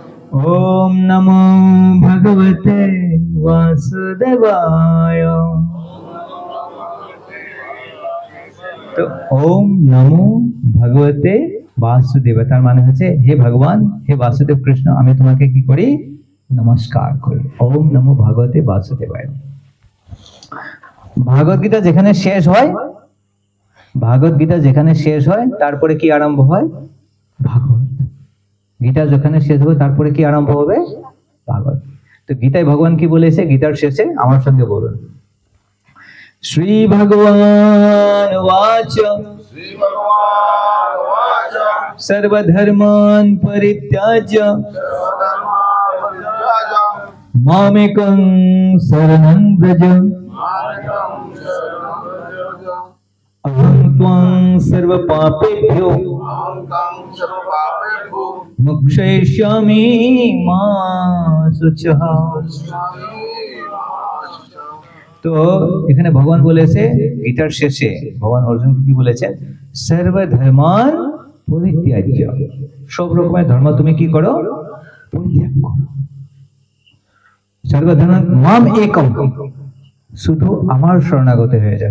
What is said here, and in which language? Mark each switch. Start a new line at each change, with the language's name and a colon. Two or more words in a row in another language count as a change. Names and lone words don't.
Sanskrit: ओम नमो भगवते वासुदेवाय।
Bangla: तो
Sanskrit: ओम नमो भगवते वासुदेव
Bangla: তার মানে হচ্ছে হে ভগবান, হে বাসুদেব কৃষ্ণ, আমি তোমাকে কি করি? নমস্কার করি।
Sanskrit: ओम् नमो भगवते वासुदेवाय।
Bangla: ভাগবত গীতা যেখানে শেষ হয়, ভাগবত গীতা যেখানে শেষ হয় তারপরে কি আরম্ভ হয়? ভাগবত গীতা যেখানে শেষ হবে তারপরে কি আরম্ভ হবে? ভাগবত। তো গীতায় ভগবান কি বলেছে গীতার শেষে? আমার সঙ্গে বলুন,
Sanskrit: श्री भगवान उवाच सर्वधर्मान् परित्यज्य मामेकं शरणं व्रज अहं त्वां सर्वपापेभ्यो मोक्षयिष्यामि मा शुचः।
Bangla: তো এখানে ভগবান বলেছে গীতার শেষে ভগবান অর্জুনকে কি বলেছেন?
Sanskrit: सर्वधर्मान् परित्यज्य,
Bangla: সব রকমের ধর্ম তুমি কি করো? পরিত্যাগ করো।
Sanskrit: सर्वधर्म माम् एकम्,
Bangla: শুধু আমার শরণাগত হয়ে যাও।